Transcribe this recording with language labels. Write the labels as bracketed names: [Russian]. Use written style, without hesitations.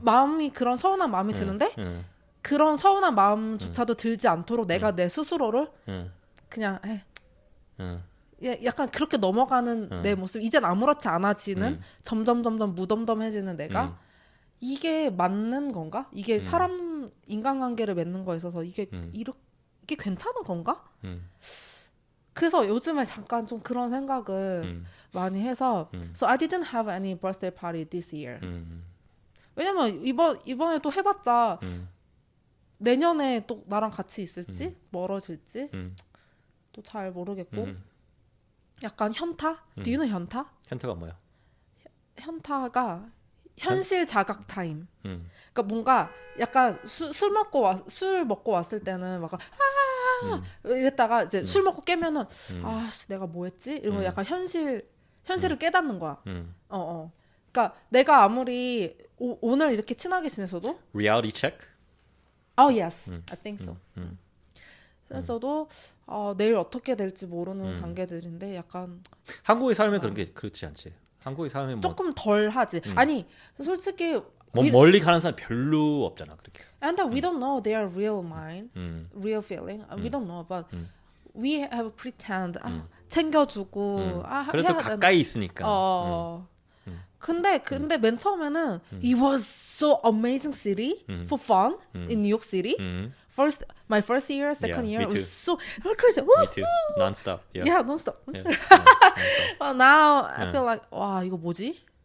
[Korean] 마음이 그런 서운한 마음이 드는데 그런 서운한 마음조차도 들지 않도록 내가 내 스스로를 그냥 약간 그렇게 넘어가는 내 모습 이젠 아무렇지 않아지는 점점 무덤덤해지는 내가 이게 맞는 건가? 이게 사람 인간관계를 맺는 거에 있어서 이게 괜찮은 건가? 그래서 요즘에 잠깐 좀 그런 생각을 많이 해서 [English] So I didn't have any birthday party this year. [Korean] 왜냐면 이번에 또 해봤자 내년에 또 나랑 같이 있을지 멀어질지 또 잘 모르겠고 약간 현타? [English] Do you know 현타? [Korean] 현타가 뭐야? 현타가 현실 자각 타임. 그러니까 뭔가 약간 술 먹고 왔을 때는 막 이랬다가 이제 술 먹고 깨면은 내가 뭐 했지? 이러고 약간 현실을 깨닫는 거야. 그러니까 내가 아무리 오늘 이렇게 친하게 지내서도 [English] Reality check? yes. I think so. [Korean] 그래서도 내일 어떻게 될지 모르는 관계들인데 약간 한국에 살면 그런 게 그렇지 않지. 한국에 살면 뭐 조금 덜 하지. 아니 솔직히 뭐 멀리 가는 사람 별로 없잖아 그렇게. [English] And we don't know their real mind, real feeling. We don't know, but we have pretend. [Korean] 챙겨주고. 그래도 가까이 있으니까. 근데 맨 처음에는 [English] it was so amazing city for fun in New York City. My first year, second year, it was so crazy. Me too. Non-stop. Yeah, non-stop. Yeah. But now I feel like [Korean] 와 이거 뭐지?